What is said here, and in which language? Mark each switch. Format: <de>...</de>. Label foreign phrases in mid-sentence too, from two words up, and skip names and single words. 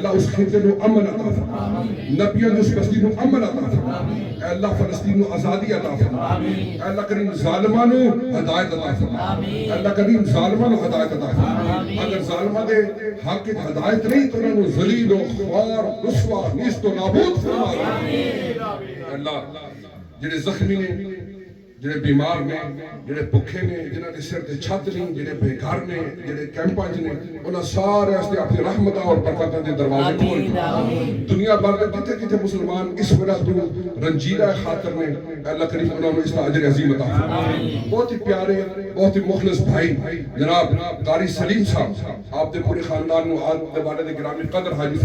<pa>اللہ اس خطے نو امن عطا فرما نبیوں نے اس بستی نو امن عطا فرما اے اللہ فلسطین نو آزادی عطا فرما اے اللہ کریم ظالماں نو ہدایت عطا فرما اے اللہ کریم ظالماں نو ہدایت عطا فرما اگر ظالماں دے حق وچ ہدایت نہیں تو انہاں نو</pa> <ur>ذلیل و خوار رسوا نیست و نابود</ur> <pa>فرما اے اللہ جڑے زخمی نے جڑے بیمار نے جڑے بھکھے نے جنہاں دے سر تے چھت نہیں جڑے بے گھر نے جڑے کیمپاں وچ نے انہاں سارے واسطے اپنی رحمتاں اور برکتاں دے دروازے کھول دنیا بھر دے جتھے جتھے مسلمان اس وجہ تو رنجیدہ خاطر نے اللہ کریم انہاں نو اس دا اجر عظیم عطا فرمائے بہت ہی پیارے بہت ہی مخلص بھائی جناب قاری سلیم صاحب آپ دے پورے خاندان نو آپ دے والد گرامی قدر حاجی</pa>